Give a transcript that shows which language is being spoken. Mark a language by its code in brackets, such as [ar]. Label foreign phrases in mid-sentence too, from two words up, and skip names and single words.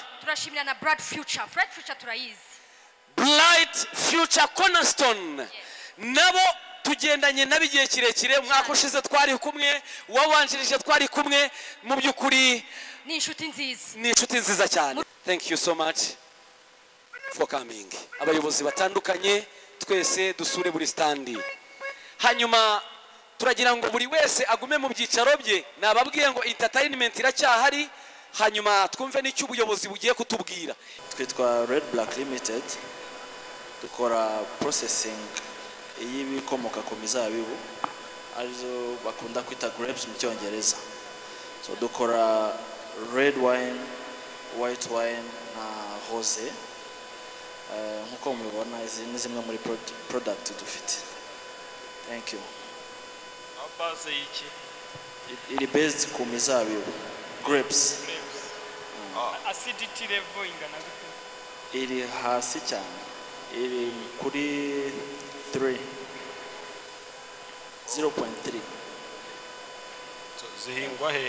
[rw] turashimira na Bright Future. Bright Future turayizi. Bright Future Cornerstone nabo tugendanye nabigiye kirekire, mwaka ushize twari kumwe, wawanjirije twari kumwe, mu byukuri ni inshuti nziza. Ni inshuti nziza cyane. [en] Thank you so much for coming. [rw] Abayobozi batandukanye twese dusure buri standi. Hanyuma turagira ngo buri wese agume mu byicaro bye, nababwiye ngo entertainment iracyahari, hanyuma twumve n'icyo ubuyobozi bugiye kutubwira. Twitwa Red Black Limited, dukora processing y'ibikomoka ku mizabibu arizo bakunda kwita grapes mu Cyongereza. So dukora [en] red wine, white wine [rw] na rosé. Nkuko mubibona izi ni zimwe muri product dufite. [en] Thank you. [rw] Base y'iki? Iri based ku mizabibu grapes. Acidity level ingana gute? Iri hasi cyane, iri kuri 3 0.3. So zihingwa hehe?